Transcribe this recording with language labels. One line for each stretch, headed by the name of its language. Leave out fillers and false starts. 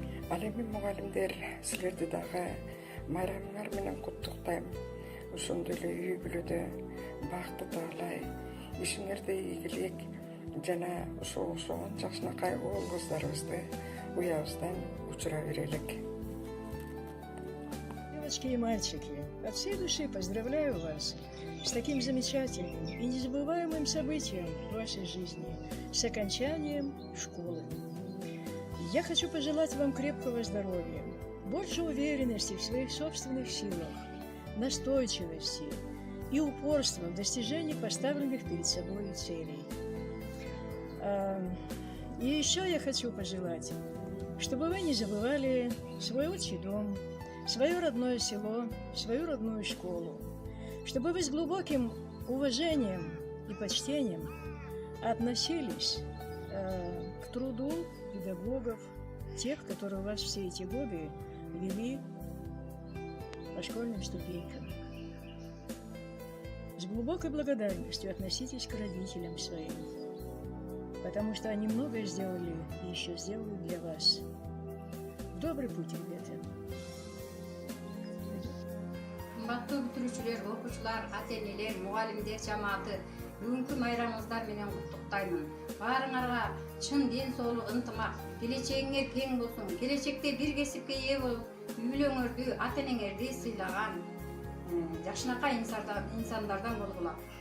Kyrgyz: Ал эми мугалимдер, силерди дагы майрамыңар менен куттуктайм. Ошондой эле үй бүлөдө бакыт таалай, ишиңерде ийгилик жана ошого жакшынакай уул кыздарыбызды уябыздан учура берелик.
Russian: Девочки и мальчики, от всей души поздравляю вас с таким замечательным и незабываемым событием в вашей жизни, с окончанием школы. Я хочу пожелать вам крепкого здоровья, больше уверенности в своих собственных силах, настойчивости и упорства в достижении поставленных перед собой целей. И еще я хочу пожелать, чтобы вы не забывали свой отчий дом, свое родное село, свою родную школу, чтобы вы с глубоким уважением и почтением относились к труду педагогов, тех, которые вас все эти годы вели по школьным ступенькам. С глубокой благодарностью относитесь к родителям своим, потому что они многое сделали и еще сделают для вас. В добрый путь, ребята.
Kyrgyz: Кымбаттуу бүтүрүүчүлөр, окуучулар, ата-энелер, мугалимдер жамааты бүгүнкү майрамыңыздар менен куттуктаймын. Баарыңарга чын ден соолук, ынтымак, келечегиңер кең болсун. Келечекте бир кесипке ээ болуп, үй бүлөңөрдү, ата-энеңерди сыйлаган жакшынакай инсандардан болгула.